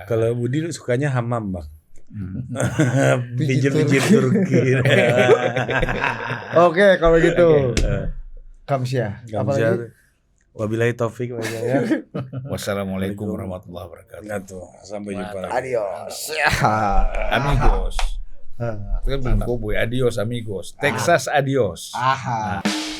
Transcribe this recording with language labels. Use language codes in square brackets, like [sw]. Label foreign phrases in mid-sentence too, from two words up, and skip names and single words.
[id] Kalau Budi sukanya Hammam, Bang. Hmm. Pijit-pijit Turki. Oke, kalau gitu. Kamsia. Apalagi? Kamsia. [ar] وبالله التوفيق والهداية. والسلام عليكم ورحمة الله وبركاته. [id] Sampai jumpa lagi. Adios. Amigos. Kita belum Cowboy. [es] Adios amigos. [id] Texas adios. Aha.